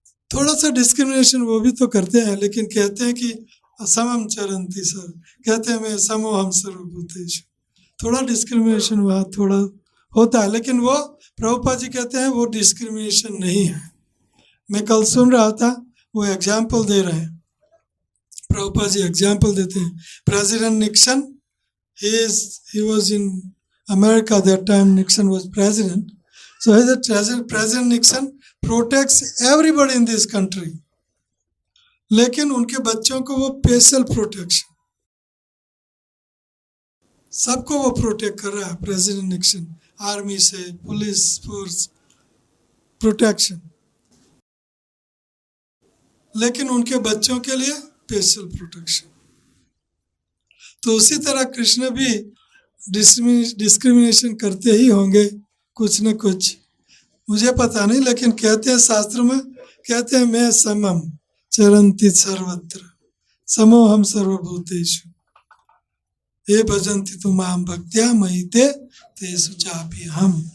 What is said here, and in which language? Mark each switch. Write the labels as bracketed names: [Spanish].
[Hindi] थोड़ा सा डिस्क्रिमिनेशन वो भी तो करते हैं, लेकिन कहते हैं कि [Sanskrit] असमम चरंती सर, [Hindi] कहते हैं [Sanskrit] मैं समोहम सर्वभूतेषु. [Hindi] थोड़ा डिस्क्रिमिनेशन वहाँ थोड़ा होता है, लेकिन वो प्रभुपाद जी कहते हैं वो डिस्क्रिमिनेशन नहीं है. मैं कल सुन रहा था, वो एग्जाम्पल दे रहे हैं, प्रभुपाद जी एग्जाम्पल देते हैं. [English] President Nixon, he was in America that time. Nixon was president, so President Nixon protects everybody in this country. [Hindi] लेकिन उनके बच्चों को वो स्पेशल प्रोटेक्शन, सबको वो प्रोटेक्ट कर रहा है प्रेसिडेंट निक्सन. आर्मी से, पुलिस फोर्स, प्रोटेक्शन. लेकिन उनके बच्चों के लिए स्पेशल प्रोटेक्शन. तो उसी तरह कृष्ण भी डिस्क्रिमिनेशन करते ही होंगे कुछ न कुछ, मुझे पता नहीं, लेकिन कहते हैं शास्त्र में, कहते हैं [Sanskrit] मैं समम चरंती सर्वत्र समोहम सर्वभूतेषु ये भजन्ति तु माम भक्त्या मयि ते तेषु चापि हम.